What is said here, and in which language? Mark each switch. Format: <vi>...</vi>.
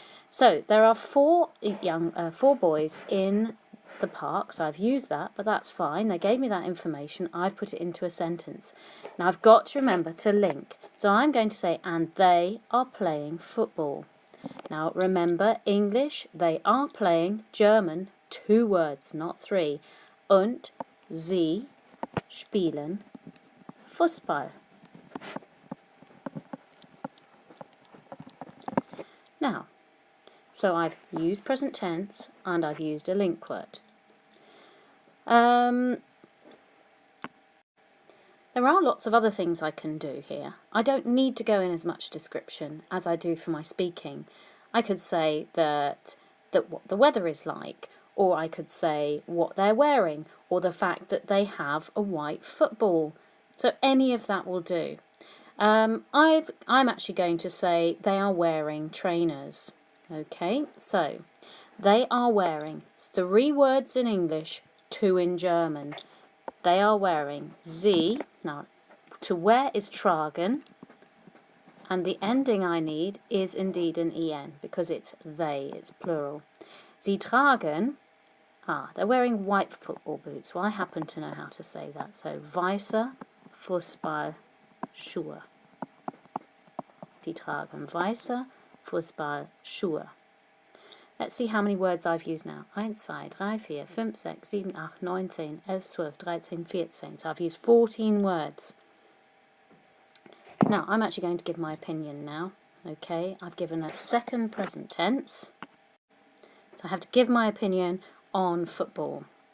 <en>So there are 4 boys in the park, so I've used that, but that's fine. They gave me that information. I've put it into a sentence. Now I've got to remember to link. So I'm going to say, and they are playing football. Now remember, English, they are playing. German, 2 words, not 3.</en> <de>Und sie spielen Fußball.</de> <en>Now, so I've used present tense and I've used a link word. There are lots of other things I can do here. I don't need to go in as much description as I do for my speaking. I could say that what the weather is like, or I could say what they're wearing, or the fact that they have a white football. So any of that will do. I'm actually going to say they are wearing trainers. Okay, so they are wearing 3 words in English, 2 in German. They are wearing sie. Now, to wear is tragen, and the ending I need is indeed an en because it's they, it's plural.</en> <de>Sie tragen,</de> <en>they're wearing white football boots. Well, I happen to know how to say that.</en> <de>So, weiße Fußballschuhe. Sie tragen weiße Fußballschuhe.</de> <en>Let's see how many words I've used now. 1, 2, 3, 4, 5, 6, 7, 8, 9, 10, 11, 12, 13, 14. So I've used 14 words. Now, I'm actually going to give my opinion now. Okay, I've given a second present tense. So I have to give my opinion on football.</en>